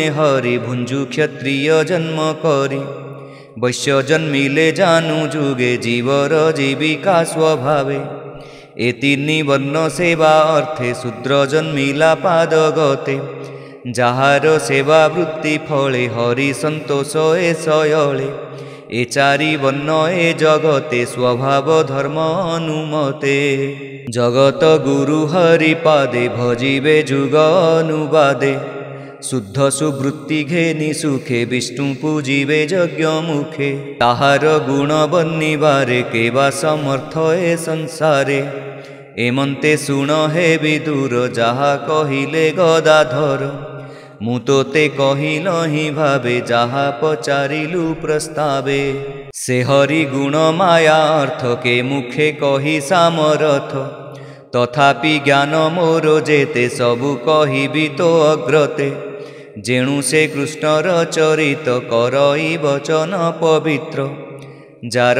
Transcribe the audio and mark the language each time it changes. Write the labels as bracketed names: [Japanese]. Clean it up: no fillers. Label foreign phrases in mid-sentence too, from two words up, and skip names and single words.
[Odia] ହରି ଭୁଞ୍ଜୁ କ୍ଷତ୍ରିୟ ଜନ୍ମ କରି ବୈଶ୍ୟ ଜନ୍ମିଲେ ଜାନୁ ଯୁଗେ ଜୀବର ଜୀବିକା ସ୍ୱଭାବେ ଏ ତିନି ବର୍ଣ୍ଣ ସେବା ଅର୍ଥେ ଶୂଦ୍ର ଜନ୍ମିଲା ପାଦ ଗତେ ଯାହାର ସେବା ବୃତ୍ତି ଫଳେ ହରି ସନ୍ତୋଷ ଏ ଶୟଳେ ଏ ଚାରି ବର୍ଣ୍ଣ ଏ ଜଗତେ ସ୍ୱଭାବ ଧର୍ମ ଅନୁମତେ ଜଗତ ଗୁରୁ ହରି ପାଦେ ଭଜିବେ ଯୁଗ ଅନୁବାଦେ ଶୁଦ୍ଧ ସୁବୃତ୍ତି ଘେନି ସୁଖେ ବିଷ୍ଣୁ ପୂଜିବେ ଯଜ୍ଞ ମୁଖେ ତାହାର ଗୁଣ ବନ୍ନିବାରେ କେବା ସମର୍ଥ ଏ ସଂସାରେ ଏମନ୍ତେ ଶୁଣ ହେ ବିଦୁର ଯାହା କହିଲେ ଗଦାଧର ମୁଁ ତୋତେ କହିଲହି ଭାବେ ଯାହା ପଚାରିଲୁ ପ୍ରସ୍ତାବେ ସେ ହରି ଗୁଣ ମାୟା ଅର୍ଥ କେ ମୁଖେ କହି ସାମରଥ ତଥାପି ଜ୍ଞାନ ମୋର ଯେତେ ସବୁ କହିବି ତୋ ଅଗ୍ରତେ ଯେଣୁ ସେ କୃଷ୍ଣର ଚରିତ କରଇ ବଚନ ପବିତ୍ର ଯାର